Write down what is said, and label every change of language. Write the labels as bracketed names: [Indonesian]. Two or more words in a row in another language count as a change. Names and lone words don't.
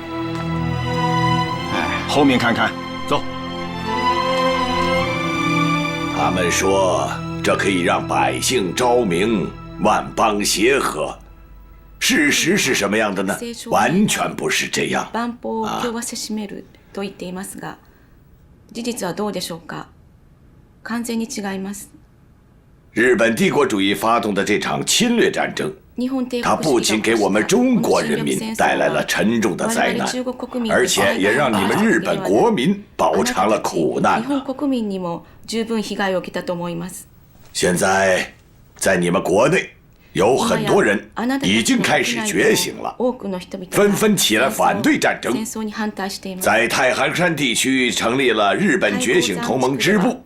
[Chinese] 后面看看，走。他们说这可以让百姓昭明，万邦协和。事实是什么样的呢？完全不是这样。 [Japanese] 万邦共和せしめると言っていますが、事実はどうでしょうか？完全に違います。 [Chinese] 日本帝国主义发动的这场侵略战争，它不仅给我们中国人民带来了沉重的灾难，而且也让你们日本国民饱尝了苦难。现在，在你们国内，有很多人已经开始觉醒了，纷纷起来反对战争，在太行山地区成立了日本觉醒同盟支部。